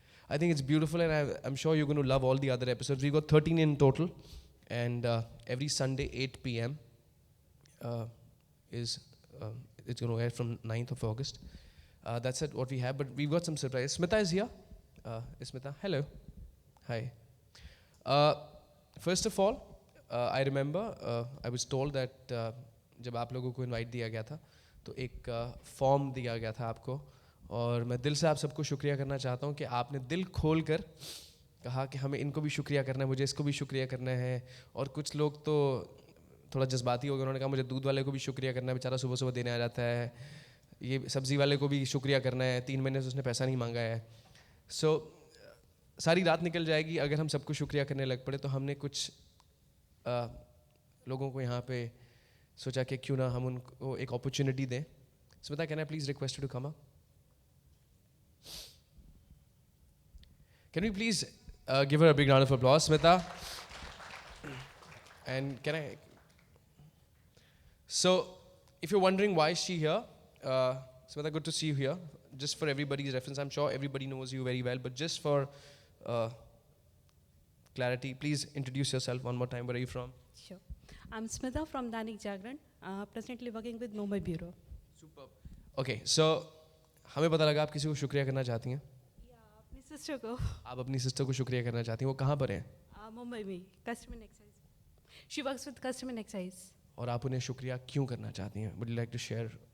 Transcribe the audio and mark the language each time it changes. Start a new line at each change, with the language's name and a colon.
English: I think it's beautiful, and I'm sure you're going to love all the other episodes. We've got 13 in total, and every Sunday 8 p.m. It's going to air from 9th of August. That's it, what we have, but we've got some surprise. Smita is here. Smita, hello. Hi. First of all, I remember I was told that
Hindi: जब आप लोगों को invite दिया गया था तो एक form दिया गया था आपको, और मैं दिल से आप सबको शुक्रिया करना चाहता हूँ कि आपने दिल खोल कर कहा कि हमें इनको भी शुक्रिया करना है, मुझे इसको भी शुक्रिया करना है. और कुछ लोग तो थोड़ा जज्बाती हो गए, उन्होंने कहा मुझे दूध वाले को भी शुक्रिया करना है, बेचारा सुबह सुबह देने आ जाता है. ये सब्ज़ी वाले को भी शुक्रिया करना है, 3 महीने से उसने पैसा नहीं मांगा है. सो सारी रात निकल जाएगी अगर हम सबको शुक्रिया करने लग पड़े. तो हमने कुछ लोगों को यहाँ पे सोचा कि क्यों ना हम उनको एक अपॉर्चुनिटी दें.
English: Smita, can I please request you to come up? Can we please give her a big round of applause, Smita? And can I? So, if you're wondering why is she here, Smita, good to see you here. Just for everybody's reference, I'm sure everybody knows you very well, but just for clarity, please introduce yourself one more time. Where are you from? Sure. I'm Smita from Dainik Jagran, presently working with Mumbai Bureau. Superb.
Hindi: Okay, so हमें पता लगा आप किसी को शुक्रिया करना चाहती हैं. अपनी सिस्टर को. आप अपनी सिस्टर को शुक्रिया करना चाहती हैं. वो कहाँ पर हैं? मुंबई में,
English: Customer excise. She works with customer excise.
Hindi: और आप उन्हें शुक्रिया क्यों करना चाहती हैं?
English: Would you like to share?